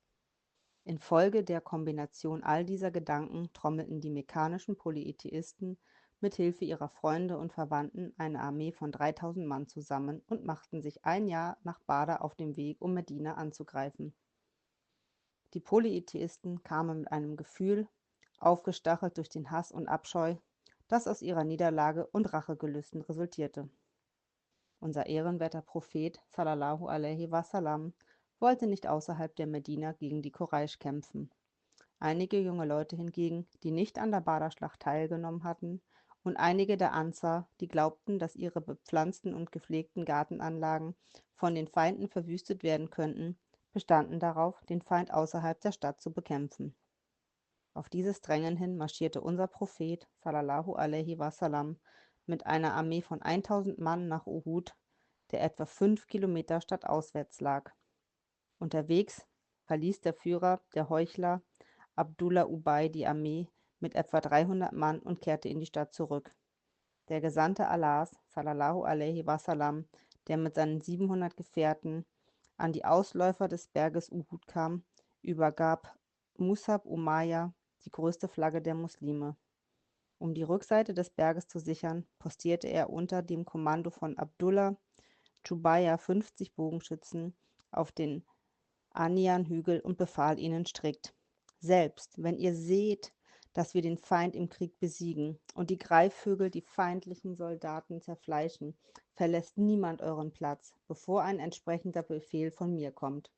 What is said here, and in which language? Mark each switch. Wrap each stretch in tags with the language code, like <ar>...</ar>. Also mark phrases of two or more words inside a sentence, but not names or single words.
<de>Infolge der Kombination all dieser Gedanken trommelten die mekkanischen Polytheisten mit Hilfe ihrer Freunde und Verwandten eine Armee von 3.000 Mann zusammen und machten sich ein Jahr nach Badr auf den Weg, um Medina anzugreifen. Die Polytheisten kamen mit einem Gefühl, aufgestachelt durch den Hass und Abscheu, das aus ihrer Niederlage und Rachegelüsten resultierte. Unser ehrenwerter Prophet</de> <ar>صلى الله عليه وسلم</ar> <de>wollte nicht außerhalb der Medina gegen die Quraisch kämpfen. Einige junge Leute hingegen, die nicht an der Badr-Schlacht teilgenommen hatten, und einige der Ansar, die glaubten, dass ihre bepflanzten und gepflegten Gartenanlagen von den Feinden verwüstet werden könnten, bestanden darauf, den Feind außerhalb der Stadt zu bekämpfen. Auf dieses Drängen hin marschierte unser Prophet</de> <ar>صلى الله عليه وسلم</ar> <de>mit einer Armee von 1.000 Mann nach Uhud, der etwa 5 Kilometer stadtauswärts lag. Unterwegs verließ der Führer der Heuchler Abdullah Ubay die Armee mit etwa 300 Mann und kehrte in die Stadt zurück. Der Gesandte Allahs</de> <ar>صلى الله عليه وسلم,</ar> <de>der mit seinen 700 Gefährten an die Ausläufer des Berges Uhud kam, übergab Musab Umayya die größte Flagge der Muslime. Um die Rückseite des Berges zu sichern, postierte er unter dem Kommando von Abdullah Schubayr 50 Bogenschützen auf den Anian-Hügel und befahl ihnen strikt: Selbst wenn ihr seht, dass wir den Feind im Krieg besiegen und die Greifvögel die feindlichen Soldaten zerfleischen, verlässt niemand euren Platz, bevor ein entsprechender Befehl von mir kommt.</de>